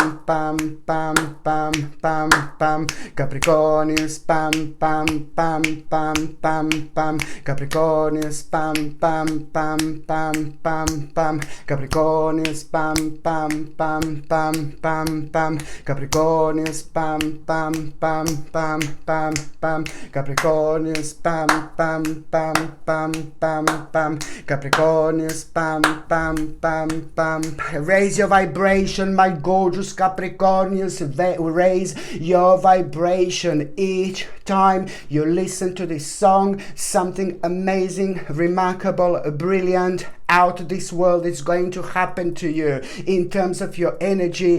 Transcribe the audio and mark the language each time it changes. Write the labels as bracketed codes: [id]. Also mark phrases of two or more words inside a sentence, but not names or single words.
[en] pam pam pam pam pam, Capricornians, pam pam pam pam pam pam, Capricornians, pam pam pam pam pam pam, Capricornians, pam pam pam pam pam pam, Capricornians, pam pam pam pam pam pam, Capricornians, pam pam pam pam pam pam, Capricornians, pam pam pam pam. Raise your vibration, my gorgeous Capricornians. Raise your vibration each time you listen to this song. Something amazing, remarkable, brilliant, out of this world is going to happen to you in terms of your energy.